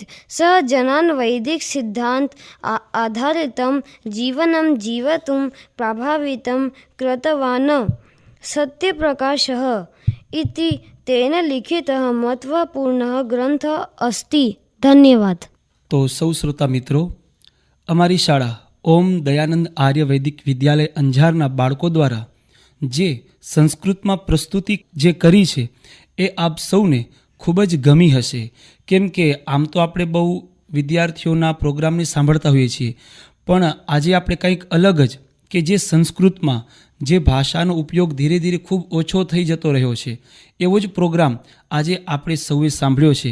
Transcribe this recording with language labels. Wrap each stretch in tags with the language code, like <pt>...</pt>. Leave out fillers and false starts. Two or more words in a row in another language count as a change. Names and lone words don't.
<sa>सः जनान् वैदिकसिद्धान्त आधारितं जीवनं जीवितुं प्रभावितं कृतवान्। सत्यप्रकाशः इति तेन लिखितः महत्त्वपूर्णः ग्रन्थः अस्ति। धन्यवाद।</sa> <hi>तो सौ श्रोता मित्रों,</hi> <gu>અમારી શાળા ઓમ દયાનંદ આર્ય વૈદિક વિદ્યાલય અંજારના બાળકો દ્વારા જે સંસ્કૃતમાં પ્રસ્તુતિ જે કરી છે એ આપ સૌને ખૂબ જ ગમી હશે, કેમ કે આમ તો આપણે બહુ વિદ્યાર્થીઓના પ્રોગ્રામને સાંભળતા હોઈએ છીએ, પણ આજે આપણે કંઈક અલગ જ કે જે સંસ્કૃતમાં જે ભાષાનો ઉપયોગ ધીરે ધીરે ખૂબ ઓછો થઈ જતો રહ્યો છે એવો જ પ્રોગ્રામ આજે આપણે સૌએ સાંભળ્યો છે.</gu>